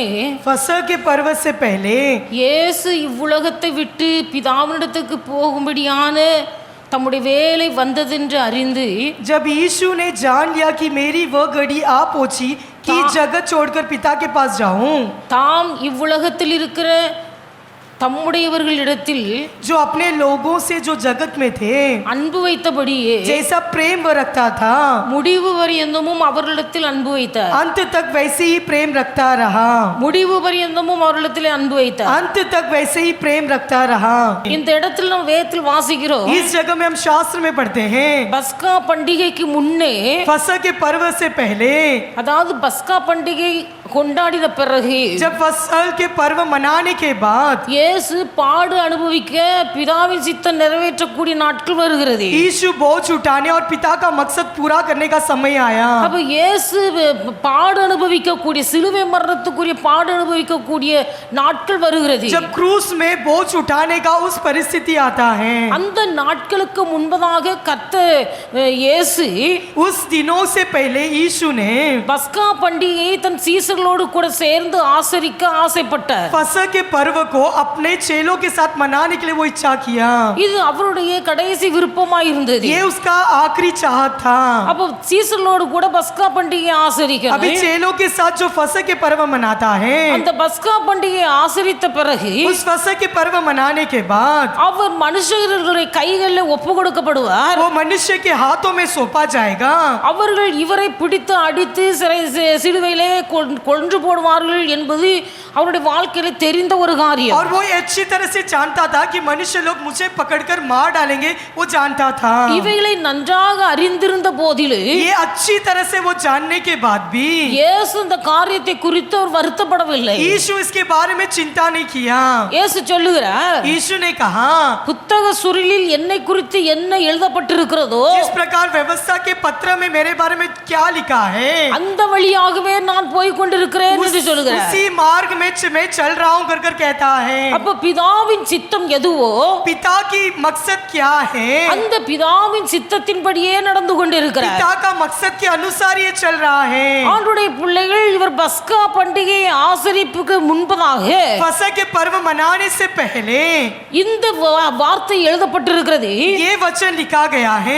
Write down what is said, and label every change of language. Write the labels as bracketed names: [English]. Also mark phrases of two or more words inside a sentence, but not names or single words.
[Hindi] फसह के पर्व से पहले [Tamil] இயேசு இவ்வுலகத்தை விட்டு பிதாவினிடத்துக்கு போகும்படியான தம்முடைய வேலை வந்ததென்று அறிந்து [Hindi] जब यीशु ने जान लिया कि मेरी वह घड़ी आ पहुंची कि जगत छोड़कर पिता के पास जाऊं, [Tamil] தாம் இவ்வுலகத்தில் இருக்கிற தம்முடையவர்களிடத்தில் [Hindi] जो अपने लोगों से जो जगत में थे [Tamil] அன்பு வைத்தபடியே [Hindi] जैसा प्रेम वह रखता था [Tamil] முடிவு பரியந்தமும் அவர்களிடத்தில் அன்பு வைத்தார். [Hindi] अंत तक वैसे ही प्रेम रखता रहा। [Tamil] முடிவு பரியந்தமும் அவர்களிடத்தில் அன்பு வைத்தார். [Hindi] अंत तक वैसे ही प्रेम रखता रहा। [Tamil] இந்த இடத்தில் நம்ம வேதத்தில் வாசிக்கிறோம், [Hindi] इस जगह में हम शास्त्र में पढ़ते हैं [Tamil] பஸ்கா பண்டிகைக்கு முன்னே, [Hindi] फसह के पर्व से पहले, [Tamil] அதாவது பஸ்கா பண்டிகை கொண்டாடின பிறகு, [Hindi] जब फसह के पर्व मनाने के बाद [Tamil] இயேசு பாடு அனுபவிக்க பிதாவின் சித்தம் நிறைவேற்றக்கூடிய நாட்கள் வருகிறது. [Hindi] यीशु बोझ उठाने और पिता का मकसद पूरा करने का समय आया। [Tamil] அப்ப இயேசு பாடு அனுபவிக்கக்கூடிய சிலுவை மரணத்துக்குரிய பாடு அனுபவிக்கக்கூடிய நாட்கள் வருகிறது. [Hindi] जब क्रूस में बोझ उठाने का उस परिस्थिति आता है, [Tamil] அந்த நாட்களுக்கு முன்பதாக கர்த்தர் இயேசு [Hindi] उस दिनों से पहले यीशु ने [Tamil] பஸ்கா பண்டிகையை தன் சீசர்களோடு கூட சேர்ந்து ஆசரிக்க ஆசைப்பட்டார். [Hindi] फसह के पर्व को अपने चेलों के साथ मनाने के लिए वो इच्छा किया। [Tamil] இது அவருடைய கடைசி விருப்பமாய் இருந்தது. [Hindi] ये उसका आखिरी चाहत था। [Tamil] அப்ப சீசர்களோடு கூட பஸ்கா பண்டிகையை ஆசரிக்கணும். [Hindi] अभी चेलों के साथ जो फसह के पर्व मनाता है, [Tamil] அந்த பஸ்கா பண்டிகையை ஆசரித்த பிறகு [Hindi] उस फसह के पर्व मनाने के बाद [Tamil] அவர் மனுஷர்களுடைய கைகளில் ஒப்பு கொடுக்கப்படுவார். [Hindi] वो मनुष्य के हाथों में सौंपा जाएगा। [Tamil] அவர்கள் இவரை பிடித்து அடித்து சிலுவையிலே கொன்று போடுவார்கள் என்பது அவருடைய வாழ்க்கையில தெரிந்த ஒரு காரியம். [Hindi] और वो अच्छी तरह से जानता था कि मनुष्य लोग मुझे पकड़कर मार डालेंगे, वो जानता था। [Tamil] இவைகளை நன்றாக அறிந்திருந்த போதிலும் [Hindi] ये अच्छी तरह से वो जानने के बाद भी [Tamil] இயேசு இந்த காரியத்தை குறித்து அவர் வருத்தப்படவில்லை. [Hindi] यीशु इसके बारे में चिंता नहीं किया। [Tamil] இயேசு சொல்லுகிறார், [Hindi] यीशु ने कहा, [Tamil] புத்தக சுருளில் என்னை குறித்து என்ன எழுதப்பட்டிருக்கிறதோ [Hindi] जिस प्रकार व्यवस्था के पत्र में मेरे बारे में क्या लिखा है, [Tamil] அந்த வழியாகவே நான் போய் கொண்டிருக்கிறேன் என்று சொல்லுகிறார். [Hindi] उसी मार्ग में मैं चल रहा हूं कर कहता है। [Tamil] அப்ப பிதாவின் சித்தம் எதுவோ, [Hindi] पिता की मकसद क्या है, [Tamil] அந்த பிதாவின் சித்தத்தின்படியே நடந்து கொண்டிருக்கிறார். [Hindi] पिता का मकसद के अनुसार ये चल रहा है। [Tamil] ஆண்டுடைய பிள்ளைகள் இவர் பஸ்கா பண்டிகை ஆசரிப்புக்கு முன்பதாக [Hindi] फसह के पर्व मनाने से पहले [Tamil] இந்த வார்த்தை எழுதப்பட்டிருக்கிறது. [Hindi] ये वचन लिखा गया है।